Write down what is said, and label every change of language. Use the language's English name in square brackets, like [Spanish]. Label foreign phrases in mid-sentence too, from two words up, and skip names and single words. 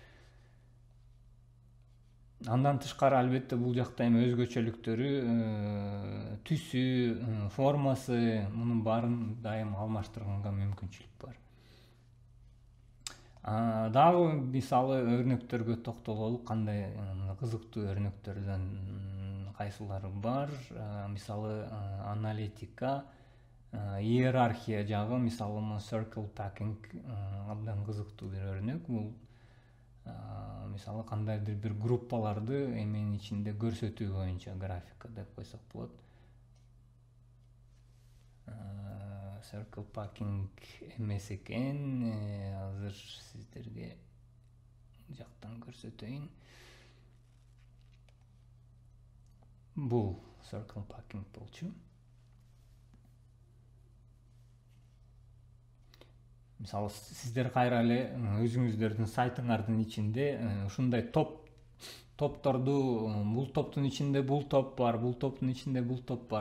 [Kyrgyz] Андан тышкары албетте бул жакта эми өзгөчөлүктөрү, түсү, формасы, мунун баарын дайым алмаштырганга мүмкүнчүлүк бар. Дагы мисалы өрнөктөргө токтололук, кандай кызыктуу өрнөктөрдөн кайсылары бар. Мисалы аналитика, иерархия жагы, мисалы [English] circle packing [Kyrgyz] абдан кызыктуу бир өрнөк. Бул мисалы кандайдыр бир группаларды эменин ичинде көрсөтүү боюнча графика деп койсок болот. [English] Circle packing [Kyrgyz] эмес экен, азыр сиздерге жактан көрсөтөйүн. Бул [English] circle packing [Kyrgyz] болчу. Мисалы сиздер кайра эле өзүңүздөрдүн сайтыңардын ичинде ушундай топ топторду, бул топтун ичинде бул топ бар, бул топтун ичинде бул топ бар.